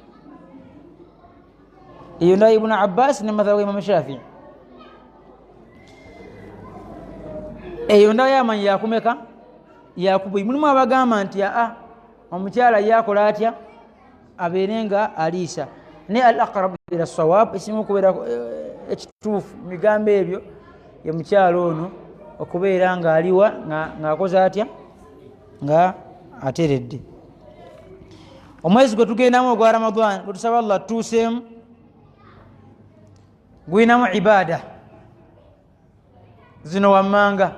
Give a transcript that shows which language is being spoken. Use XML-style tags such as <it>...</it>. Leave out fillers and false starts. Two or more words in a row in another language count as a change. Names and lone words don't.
<lg>Eyo nda Ibn Abbas ne madhhabu Imam Shafi'i. Eyo nda yamanyi yakumeka? Yakubiri. Mulimu abagamba nti omukyala yakola atya? Abeere nga aliisa. Ne</lg> <ar>الأقرب إلى الصواب</ar> <lg>esimu kubeera ekituufu migambo ebyo ye mukyala ono okubeera nga aliwa ng'akoze atya? Nga ateredde. Omwezi gwe tugendamu ogwa Ramadhaani gwe tusaba Allah tutuuseemu gulinamu ibaada zino wammanga.</lg>